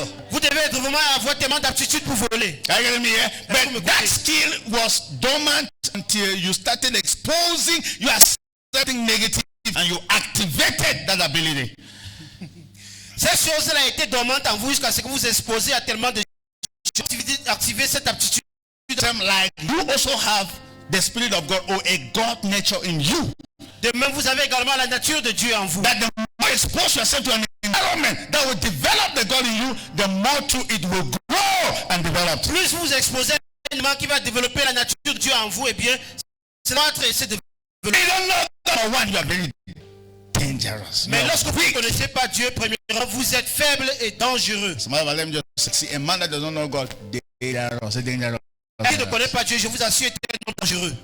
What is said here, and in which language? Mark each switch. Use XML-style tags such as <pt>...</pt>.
<fr>Vous devez être vraiment avoir tellement d'aptitude pour voler.</fr> <en>But that skill was dormant until you started exposing your something negative and you activated that ability.</en> <fr>Cette chose-là était dormante en vous jusqu'à ce que vous exposez à tellement de activer cette aptitude.</fr> <en>Like you also have the Spirit of God or a God nature in you.</en> <fr>De même, vous avez également la nature de Dieu en vous.</fr> <en>That the more you expose yourself to an environment that will develop the God in you, the more too it will grow and develop.</en> <fr>Plus vous exposez à un élément qui va développer la nature de Dieu en vous, et bien, c'est notre essai de développer.</fr> <en>You don't know number one, you are very dangerous.</en> <fr>Mais lorsque vous ne connaissez pas Dieu, premièrement, vous êtes faible et dangereux.</fr> <en>A man that does not know God, dangerous, dangerous.</en> <fr>Qui ne connaît pas Dieu, je vous assure, est tellement dangereux.</fr>